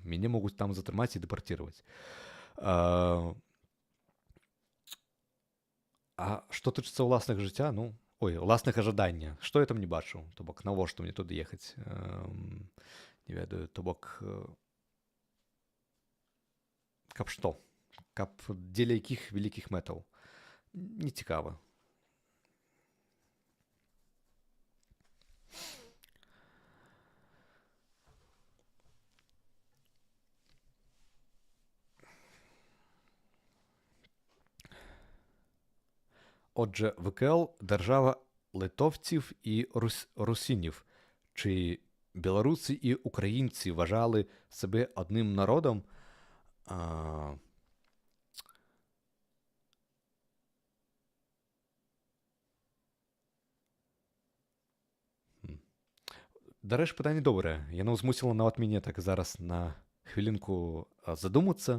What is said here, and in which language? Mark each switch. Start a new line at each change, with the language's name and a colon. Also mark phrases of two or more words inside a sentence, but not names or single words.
Belarusian: Мяне могуць там затрымаць і дэпартировать. А што тычыцца ўласнага жыцця, ўласнага жадання, што я там не бачу, то бок навошта мне туды ехаць? Не ведаю, то бок каб што? Каб дзеля якіх вялікіх мэтаў? Не цікава.
Ukrainian: Отже, ВКЛ – держава литовців і русинів. Чи білоруси і українці вважали себе одним народом?
Belarusian: Дарэчы, пытанне добрае. Яно змусіла нават мяне так зараз на хвілінку задумацца.